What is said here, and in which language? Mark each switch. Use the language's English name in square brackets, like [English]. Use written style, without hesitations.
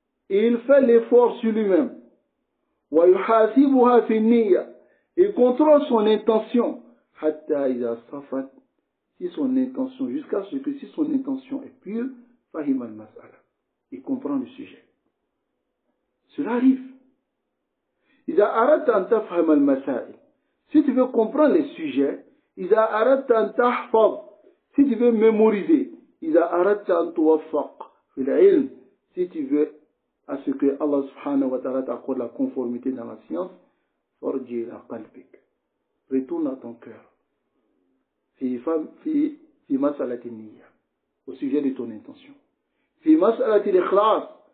[French] Il fait l'effort sur lui-même. [Arabic] وَيُحَاسِبُهَا فِي النِّيَّةِ. [French] Il contrôle son intention. [Arabic] حَتَّى إِذَا صَفَتْ. [French] Si son intention, jusqu'à ce que si son intention est pure, [Arabic] فَهِمَ الْمَسْأَلَةِ. [French] Il comprend le sujet. Cela arrive. [Arabic] إِذَا أَرَدْتَ أَن تَفْهَمَ الْمَسَائِلِ. [French] Si tu veux comprendre les sujets, [Arabic] إِذَا أَرَدْتَ أَن تَحْفَظ. [French] Si tu veux mémoriser, [Arabic] إِذَا أَرَدْتَ أَن تُوَفَّقْ فِي الْعِلْم. [French] Si tu veux à ce que Allah subhanahu wa ta'ala t'accorde la conformité dans la science, [Arabic] فَرْجِي إِلَى قَلْبِكَ. [French] Retourne à ton cœur. [Arabic] في مسألة النية. [French] Au sujet de ton intention. [Arabic] في مسألة الإخلاص.